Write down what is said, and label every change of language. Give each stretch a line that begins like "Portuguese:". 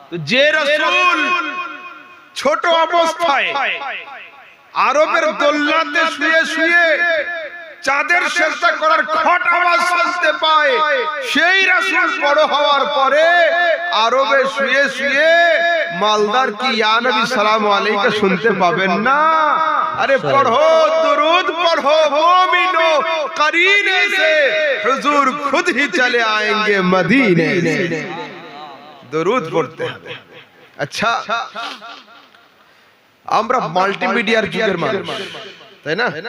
Bangla: যে রাসূল ছোট অবস্থায় আরবের দোলনাতে শুয়ে শুয়ে চাঁদের সিজদা করার খট আওয়াজ শুনতে পায়, সেই রাসূল বড় হওয়ার পরে আরবে শুয়ে শুয়ে মালদার কি ইয়া নবী সালামু আলাইকা শুনতে পাবেন না?
Hindi: अरे पढ़ो दुरूद पढ़ो मोमिनो, करीने से हुजूर खुद ही चले आएंगे मदीने से। दुरूद पढ़ते हैं।
Bangla: अच्छा, আমরা মাল্টিমিডিয়ার যুগের মানুষ, তাই না?